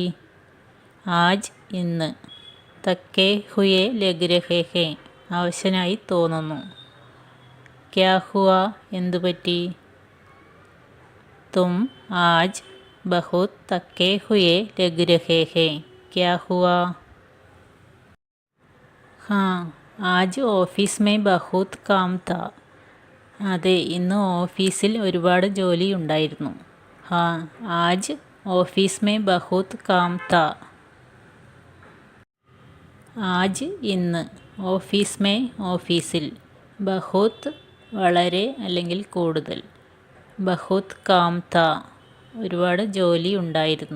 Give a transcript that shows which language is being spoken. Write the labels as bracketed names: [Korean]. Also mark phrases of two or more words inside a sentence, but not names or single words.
[Hindi] ആജ് ഇന്ന്, थके हुए लग रहे हैं [Malayalam] അവശനായി തോന്നുന്നു. [Hindi] क्या हुआ എന്തുപറ്റി. तुम आज बहुत थके हुए लग रहे हैं. क्या हुआ. हाँ आज ऑफिस में बहुत काम था. [Malayalam] അതെ, ഇന്ന് ഓഫീസിൽ ഒരുപാട് ജോലി ഉണ്ടായിരുന്നു. [Hindi] हाँ, आज ऑफिस में बहुत काम था. [Malayalam] ആജ് ഇന്ന്, [Hindi] ऑफिस में [Malayalam] ഓഫീസിൽ, ബഹുത് വളരെ അല്ലെങ്കിൽ കൂടുതൽ, [Hindi] बहुत काम था [Malayalam] ഒരുപാട് ജോലി ഉണ്ടായിരുന്നു.